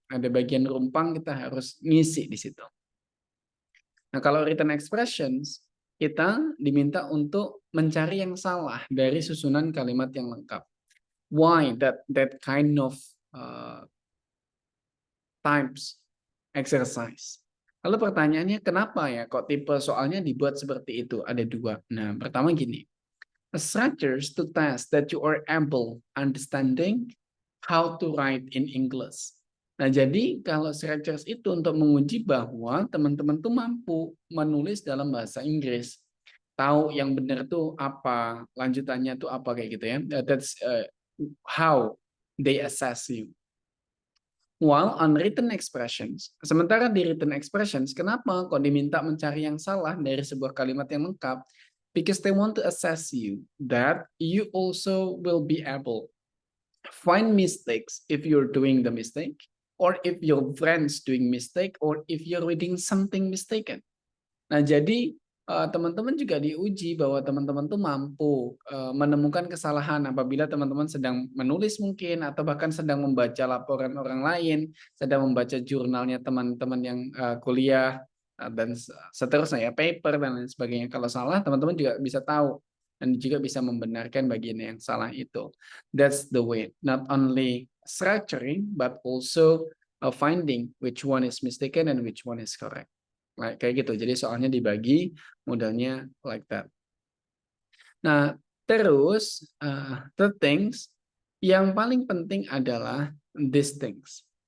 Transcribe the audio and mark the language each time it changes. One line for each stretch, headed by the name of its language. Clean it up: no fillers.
Indonesian: Ada bagian rumpang kita harus ngisi di situ. Nah, kalau written expressions, kita diminta untuk mencari yang salah dari susunan kalimat yang lengkap.
English: Why that kind of types exercise?
Indonesian: Lalu pertanyaannya kenapa ya kok tipe soalnya dibuat seperti itu? Ada dua. Nah, pertama gini.
English: Structures to test that you are able understanding how to write in English.
Indonesian: Nah, jadi kalau structures itu untuk menguji bahwa teman-teman tuh mampu menulis dalam bahasa Inggris. Tahu yang benar tuh apa, lanjutannya tuh apa kayak gitu ya.
English: That's how they assess you. While on written expressions,
Indonesian: sementara di written expressions, kenapa kok diminta mencari yang salah dari sebuah kalimat yang lengkap?
English: Because they want to assess you that you also will be able find mistakes if you're doing the mistake, or if your friends doing mistake, or if you're reading something mistaken.
Indonesian: Nah, jadi teman-teman juga diuji bahwa teman-teman tuh mampu menemukan kesalahan apabila teman-teman sedang menulis mungkin, atau bahkan sedang membaca laporan orang lain, sedang membaca jurnalnya teman-teman yang kuliah, dan seterusnya ya, paper dan lain sebagainya. Kalau salah, teman-teman juga bisa tahu dan juga bisa membenarkan bagian yang salah itu.
English: That's the way. Not only structuring, but also finding which one is mistaken and which one is correct.
Indonesian: Kayak gitu. Jadi soalnya dibagi modelnya
English: like that.
Indonesian: Nah, terus
English: the things
Indonesian: yang paling penting adalah
English: these things.